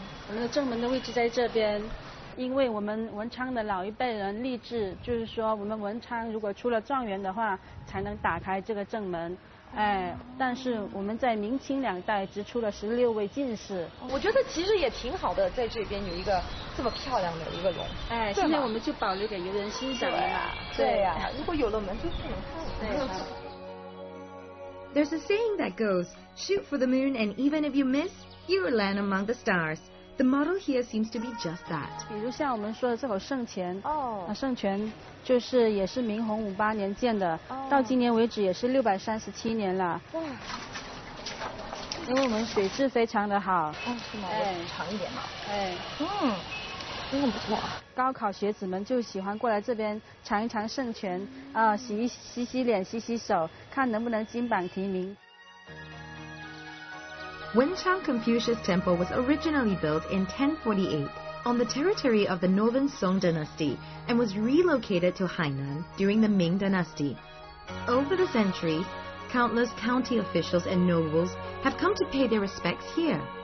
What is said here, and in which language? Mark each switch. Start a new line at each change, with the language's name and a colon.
Chinese: 我们的正门的位置在这边，因为我们文昌的老一辈人立志，就是说我们文昌如果出了状元的话，才能打开这个正门。但是我们在明清2代只出了16位进士。我觉得其实也挺好的，在这边有一个这么漂亮的一个龙。现在我们就保留给游人欣赏了嘛。对呀，如果有了门就不能看了。
English: There's a saying that goes, shoot for the moon and even if you miss, you will land among the stars. The model here seems to be just that.
Chinese: 比如像我们说的这口圣泉，圣泉就是也是明洪58年建的，到今年为止也是637年了。因为我们水质非常的好。哦，是吗？长一点嘛。哎，真的不错。高考学子们就喜欢过来这边尝一尝圣泉洗脸、洗手，看能不能金榜题名。
English: Wenchang Confucius Temple was originally built in 1048 on the territory of the northern Song dynasty and was relocated to Hainan during the Ming dynasty. Over the centuries, countless county officials and nobles have come to pay their respects here.